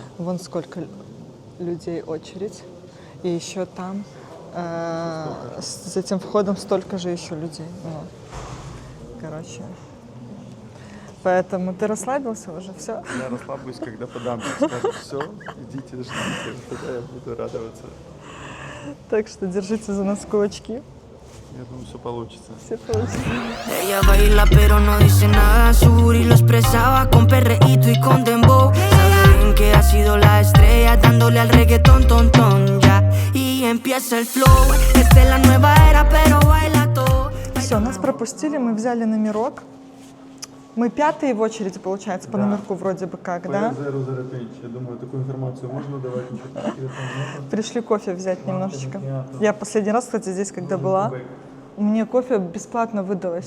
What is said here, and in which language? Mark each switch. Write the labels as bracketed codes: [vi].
[ru] Вон сколько людей очередь. И еще там с этим входом столько же еще людей. Ну, короче. Поэтому ты расслабился уже, все. Я расслаблюсь, когда подам. Скажут, все, идите, ждите, тогда я буду радоваться. Так что держите за нас кулачки. Я думаю, все получится. Все получится. [es] Ella baila pero no dice nada, su booty lo expresaba con perreíto y con dembow. Sabe bien que ha sido la estrella dándole al reggaetón, ton, ton, ya. Y empieza el flow, esta es la nueva era pero baila todo. [ru] Все, нас пропустили, мы взяли номерок. Мы 5-е в очереди, получается, по Да. номерку вроде бы как, да? Я думаю, такую информацию можно давать, ничего конкретного нет. Пришли кофе взять немножечко. Я последний раз, кстати, здесь, когда была, мне кофе бесплатно выдалось.